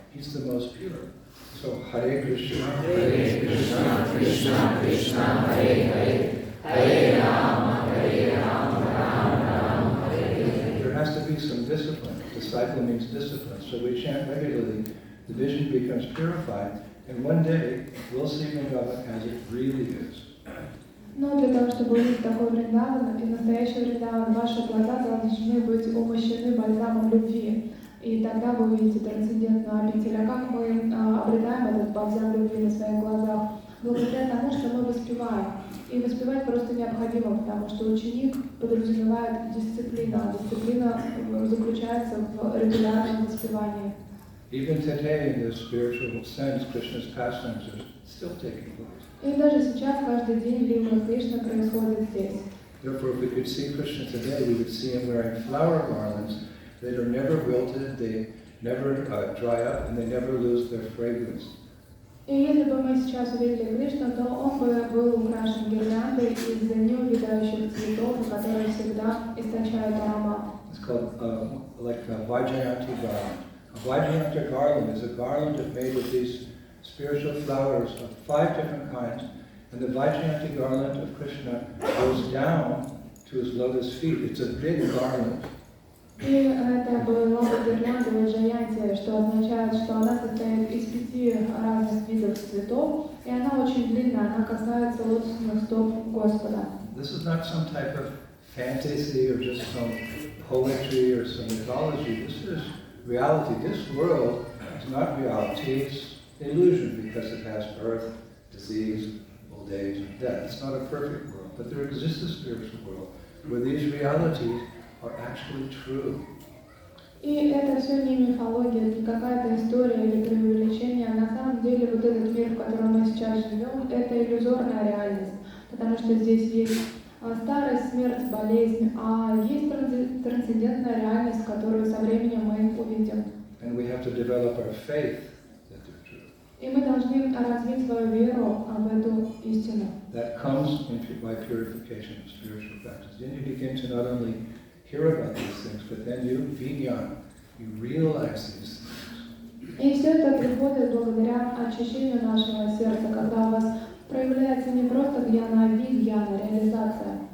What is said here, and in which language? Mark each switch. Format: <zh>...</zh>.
<en>He's the most pure. So Hare Krishna, Krishna Krishna, Hare Hare, Hare Rama, Rama, Hare Hare. There has to be some discipline. Disciple means discipline. So we chant regularly. The vision becomes purified, and one day we'll see Vrindavan as it really is.</en> <ru>Но для того, чтобы увидеть такой Вриндаван и настоящий Вриндаван, ваши глаза должны быть умощены бальзамом любви. И тогда вы увидите трансцендентную обитель. А как мы обретаем этот бальзам любви на своих глазах? Благодаря тому, что мы воспеваем. И воспевать просто необходимо, потому что ученик подразумевает дисциплину. Дисциплина заключается в регулярном воспевании.</ru> <en>Even today, in the spiritual sense, Krishna's pastimes are still taking place.</en> <ru>И даже сейчас, каждый день, лила Кришна происходит здесь.</ru> <en>Therefore, if we could see Krishna today, we would see him wearing flower garlands that are never wilted, they never dry up, and they never lose their fragrance.</en> <ru>И если бы мы сейчас увидели Кришну, то он бы был украшен гирляндой из неувядающих цветов, которые всегда источают аромат.</ru> <en>It's called like a Vaijayanti garland. A Vaijayanti garland is a garland made of these spiritual flowers of 5 different kinds, and the Vaijayanti garland of Krishna goes down to his lotus feet. It's a big garland.</en> <ru>И это была гирлянда Вайджаянти, что означает, что она состоит из 5 разных видов цветов, и она очень длинная, она касается лотосных стоп Господа.</ru> <en>This is not some type of fantasy or just some poetry or some mythology. This is reality. This world is not reality. It's illusion because it has birth, disease, old age, and death. It's not a perfect world, but there exists a spiritual world where these realities are actually true.</en> <ru>И это все не мифология, не какая-то история или преувеличение. На самом деле вот этот мир, в котором мы сейчас живем, это иллюзорная реальность, потому что здесь есть старость, смерть, болезнь, а есть трансцендентная реальность, которую со временем мы увидим.</ru> <en>And we have to develop our faith.</en> <ru>И мы должны развить свою веру в эту истину.</ru> <en>That comes by purification of spiritual practice. Then you begin to not only hear about these things, but then you realize these things.</en> <ru>И все это приходит благодаря очищению нашего сердца, когда у вас проявляется не просто гьяна, а вид гьяна, реализация.</ru>